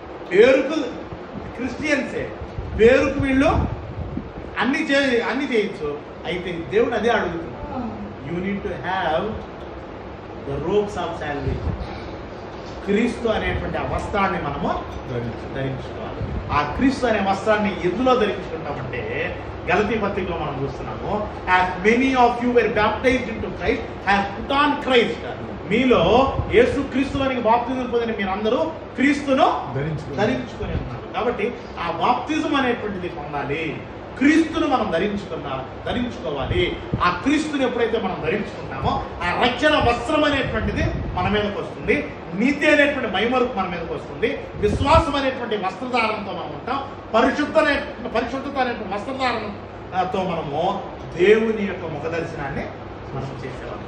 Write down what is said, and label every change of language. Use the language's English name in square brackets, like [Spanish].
[Telugu] పేరుకు క్రిస్టియన్సే, పేరుకు వీళ్ళు అన్ని చేయొచ్చు. అయితే దేవుడు అదే అడుగుతున్నాడు, [English] You need to have the robes of salvation. [Telugu] క్రీస్తు అనేటువంటి ఆ వస్త్రాన్ని మనము ధరించుకోవాలి. ఆ క్రీస్తు అనే వస్త్రాన్ని ఎందులో ధరించుకుంటామంటే గలతీ పత్రికలో మనం చూస్తున్నాము, [English] as many of you were baptized into Christ have put on Christ. [Telugu] మీలో యేసు క్రీస్తులోనికి బాప్తిజం పొందిన మీరందరూ క్రీస్తును ధరించుకొని ఉన్నారు. కాబట్టి ఆ బాప్తిజం అనేటువంటిది పొందాలి, క్రీస్తును మనం ధరించుకోవాలి. ఆ క్రీస్తుని ఎప్పుడైతే మనం ధరించుకుంటామో ఆ రక్షణ వస్త్రం అనేటువంటిది మన మీదకి వస్తుంది, నీతి అనేటువంటి మైమరుపు మన మీదకి వస్తుంది, విశ్వాసం అనేటువంటి వస్త్రధారణతో మనం ఉంటాం, పరిశుద్ధత అనేటువంటి వస్త్రధారణతో మనము దేవుని యొక్క ముఖ దర్శనాన్ని మనం చేసేవాళ్ళం.